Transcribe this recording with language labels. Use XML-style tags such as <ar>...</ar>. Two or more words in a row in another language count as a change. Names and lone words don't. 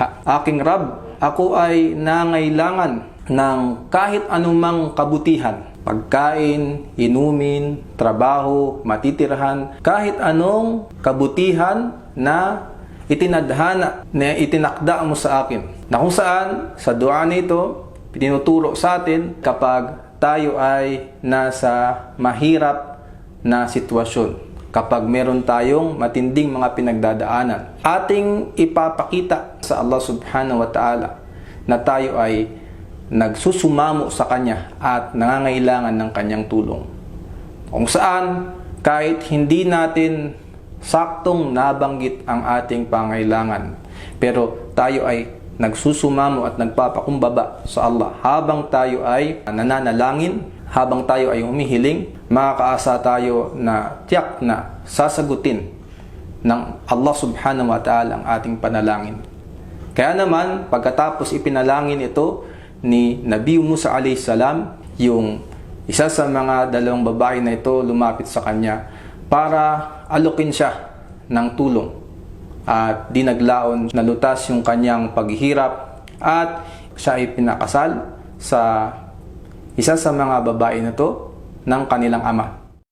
<tl>Aking Rab, ako ay nangailangan ng kahit anumang kabutihan, pagkain, inumin, trabaho, matitirhan, kahit anong kabutihan na itinadhana, na itinakda mo sa akin. Na kung saan, sa dua nito, pinuturo sa atin kapag tayo ay nasa mahirap na sitwasyon. Kapag meron tayong matinding mga pinagdadaanan, ating ipapakita sa Allah</tl> <ar>سبحانه وتعالى</ar> <tl>na tayo ay nagsusumamo sa Kanya at nangangailangan ng Kanyang tulong. Kung saan, kahit hindi natin saktong nabanggit ang ating pangailangan, pero tayo ay nagsusumamo at nagpapakumbaba sa Allah habang tayo ay nananalangin, habang tayo ay humihiling, makakaasa tayo na tiyak na sasagutin ng Allah</tl> <ar>سبحانه وتعالى</ar> <tl>ang ating panalangin. Kaya naman, pagkatapos ipinalangin ito ni Nabi Musa</tl> <ar>عليه السلام,</ar> <tl>yung isa sa mga dalawang babae na ito lumapit sa kanya para alokin siya ng tulong. At di naglaon, nalutas yung kanyang paghihirap at siya ay pinakasal sa isa sa mga babae na to ng kanilang ama.</tl>